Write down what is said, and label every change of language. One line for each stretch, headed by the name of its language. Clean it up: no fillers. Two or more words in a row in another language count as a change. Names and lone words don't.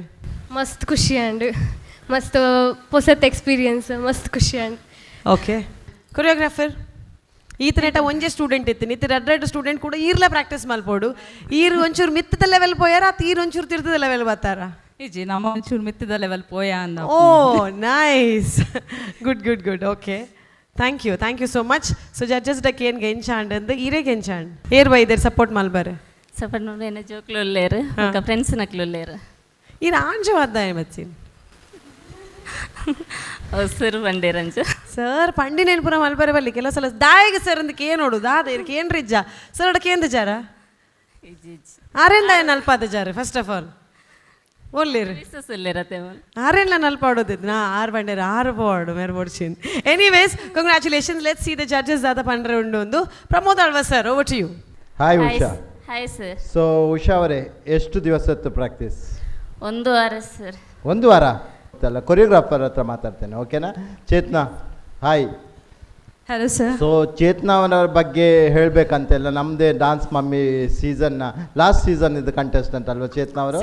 Tulu: ಮಸ್ತ್ ಖುಷಿ ಅಂಡ್ ಮಸ್ತ್ ಹೊಸತ್ ಎಕ್ಸ್ಪೀರಿಯನ್ಸ್ ಮಸ್ತ್ ಖುಷಿ ಅಂಡ್ ಓಕೆ ಕೊರಿಯೋಗ್ರಾಫರ್ ಈತನೇಟ ಒಂಜೇ ಸ್ಟೂಡೆಂಟ್ ಇತ್ತು ಇತ್ತು ಎರಡು ಸ್ಟೂಡೆಂಟ್ ಕೂಡ ಈರ್ಲ ಪ್ರಾಕ್ಟೀಸ್ ಮಲ್ಪೋಡು ಈರು ಒಂಚೂರು ಮಿತ್ತದ ಲೆವೆಲ್ ಪೋಯಾರ ಅತ್ ಈರು ಒಂಚೂರು ತಿರ್ತದ ಲೆವೆಲ್ ಬರ್ತಾರ ಇಜಿ ನಮ್ಮ ಒಂಚೂರು ಮಿತ್ತದ ಲೆವೆಲ್ ಪೋಯ ಅಂದ
English: Oh nice good good good okay thank you so much.
Tulu: ಸೊ ಜಡ್ಜಸ್ ಡಕ್ಕೆ ಏನು ಗೆಂಚಾಂಡ್ ಅಂದು ಈರೇಗೆ ಗೆಂಚಾಂಡ್ ಏರ್ ಬೈದೇರು ಸಪೋರ್ಟ್ ಮಲ್ಬಾರೆ ಸಪೋರ್ಟ್ ನೋಡಿ ಏನ ಜೋಕ್ಲು ಉಳ್ಳೇರು ಫ್ರೆಂಡ್ಸ್ ನಕ್ಲು ಉಳ್ಳೇರು ಈರು ಆಂಜು ಅದ್ದಾಯ ಮಚ್ಚಿನ್ ಸರ್ ಬಂಡೇರಂಜು ಸರ್ ಪಂಡಿ ನೆನಪುರ ಮಲ್ಬಾರೆ ಬಲ್ಲಿ ಕೆಲವು ಸಲ ದಾಯಿಗೆ ಸರ್ ಅಂದಕ್ಕೆ ಏನು ನೋಡು ದಾದ ಇದಕ್ಕೆ ಏನು ರಿಜ್ಜ ಸರ್ ಅಡಕ್ಕೆ ಏನು ಜಾರ ಆರೇಂದ ಏನು ಅಲ್ಪಾದ ಜಾರ
English: first of all
Tulu: ಒಳ್ಳೆರು ಇರತ್ತೆ ಆರೆಲ್ಲ ನಲ್ಪಾಡೋದಿದ್ದು ನಾ 6 ಬಂಡೇರು 6 ಪಾಡು ಮೇರೆ ಪೊಡ್ಚಿನ್.
English: Anyways congratulations. Let's see the judges
Tulu: ದಾದ ಪಂಡ್ರೆ ಉಂಡು ಒಂದು.
English: Pramod Alva sir, over to you. Hi Usha. Hi sir.
Kannada: ಸೊ ಉಷಾ ಅವರೇ, ಎಷ್ಟು ದಿವಸದ್ದು ಪ್ರಾಕ್ಟೀಸ್? 1 ವಾರ ಸರ್. 1 ವಾರ ಅಲ್ಲ, ಕೊರಿಯೋಗ್ರಾಫರ್ ಹತ್ರ ಮಾತಾಡ್ತೇನೆ, ಓಕೆನಾ? ಚೇತನಾ, ಹಾಯ್.
English: Hello sir.
Kannada: ಸೊ ಚೇತನಾವರ ಬಗ್ಗೆ ಹೇಳಬೇಕಂತೆಲ್ಲ, ನಮ್ಮದೇ ಡಾನ್ಸ್ ಮಮ್ಮಿ ಸೀಸನ್ನ
English: last season
Kannada: ಇದ್ದ ಕಂಟೆಸ್ಟೆಂಟ್ ಅಲ್ವಾ ಚೇತನಾ ಅವರು?